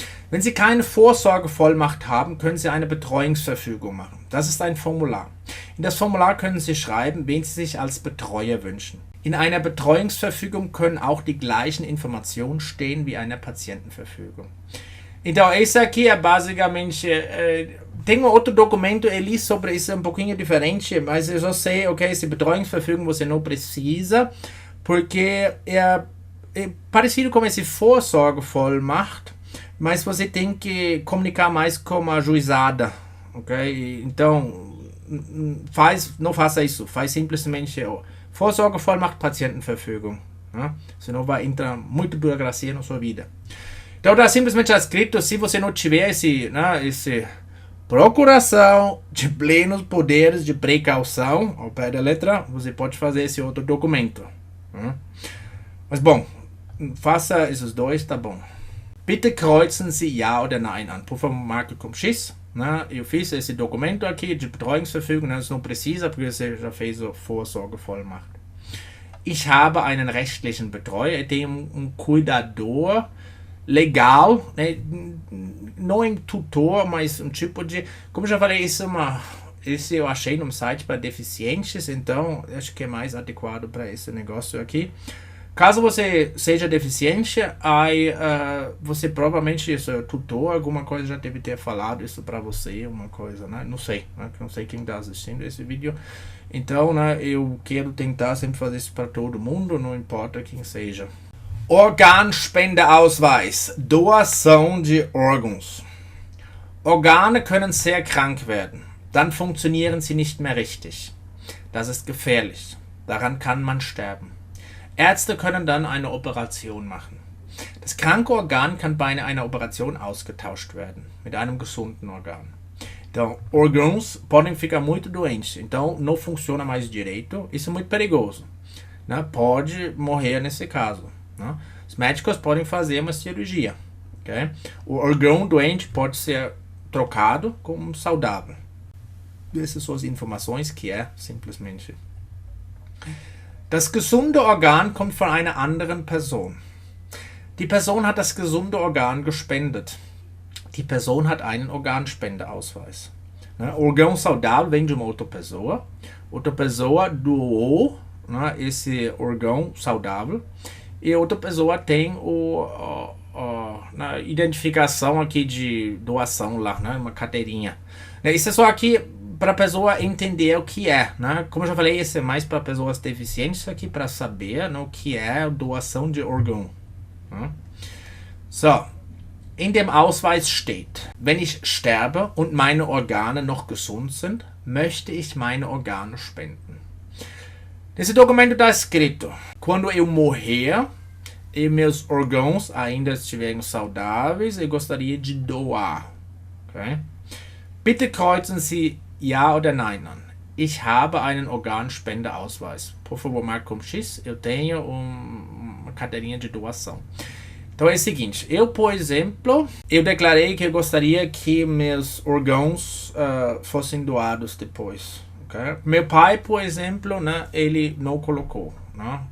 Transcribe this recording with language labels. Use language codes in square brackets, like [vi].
[de] Wenn Sie keine Vorsorgevollmacht haben, können Sie eine Betreuungsverfügung machen. Das ist ein Formular. In das Formular können Sie schreiben, wen Sie sich als Betreuer wünschen. In einer Betreuungsverfügung können auch die gleichen Informationen stehen wie einer Patientenverfügung. [pt] Então, esse aqui é basicamente Tem outro documento, eu li sobre isso um pouquinho diferente, mas eu só sei, ok, esse Betreuungsverfügung você não precisa, porque é parecido com esse Vorsorgevollmacht, mas você tem que comunicar mais com a juizada, ok? Então, não faça isso, faz simplesmente Vorsorgevollmacht, Patientenverfügung, né? Senão vai entrar muita burocracia na sua vida. Então está simplesmente escrito, se você não tiver esse procuração de plenos poderes de precaução, ao pé da letra, você pode fazer esse outro documento. Né? Mas bom, faça esses dois, tá bom. Bitte kreuzen Sie Ja oder Nein an. Por favor, marque com X. Né? Eu fiz esse documento aqui de Betreuungsverfügung, né? Você não precisa, porque você já fez o Vorsorgevollmacht. [de] Ich habe einen rechtlichen Betreuer, [pt] eu tenho cuidador legal, né? Não em tutor, mas um tipo de... Como eu já falei, esse eu achei num site para deficientes, então acho que é mais adequado para esse negócio aqui. Caso você seja deficiente, aí você provavelmente, seu tutor, alguma coisa já deve ter falado isso para você, uma coisa, né? Não sei, né? Não sei quem está assistindo esse vídeo. Então, né, eu quero tentar sempre fazer isso para todo mundo, não importa quem seja. Organspendeausweis, Doação de órgãos. [de] Organe können sehr krank werden. Dann funktionieren sie nicht mehr richtig. Das ist gefährlich. Daran kann man sterben. Ärzte können dann eine Operation machen. Das kranke Organ kann bei einer Operation ausgetauscht werden mit einem gesunden Organ. [pt] Então, órgãos podem ficar muito doentes, então não funciona mais direito. Isso é muito perigoso, né? Pode morrer nesse caso, né? Os médicos podem fazer uma cirurgia, okay? O órgão doente pode ser trocado com um saudável. Essas são as informações que é simplesmente. [de] Das gesunde Organ kommt von einer anderen Person. Die Person hat das gesunde Organ gespendet. Die Person hat einen Organspendeausweis. [pt] Né? Orgão saudável vem de uma outra pessoa. Outra pessoa doou, né, esse órgão saudável. E outra pessoa tem a identificação aqui de doação lá, né, uma carteirinha. Isso é só aqui para a pessoa entender o que é. Né? Como eu já falei, isso é mais para pessoas deficientes aqui para saber, né, o que é doação de órgão. Né? So. [de] In dem Ausweis steht, wenn ich sterbe und meine Organe noch gesund sind, möchte ich meine Organe spenden. [pt] Nesse documento está escrito, quando eu morrer e meus órgãos ainda estiverem saudáveis, eu gostaria de doar. Okay? [de] Bitte kreuzen Sie Ja oder Nein an. Ich habe einen Organspendeausweis. [pt] Por favor, marque com X, eu tenho uma carteirinha de doação. Então é o seguinte, eu, por exemplo, eu declarei que eu gostaria que meus órgãos fossem doados depois. Okay? Meu pai, por exemplo, né, ele não colocou. Né?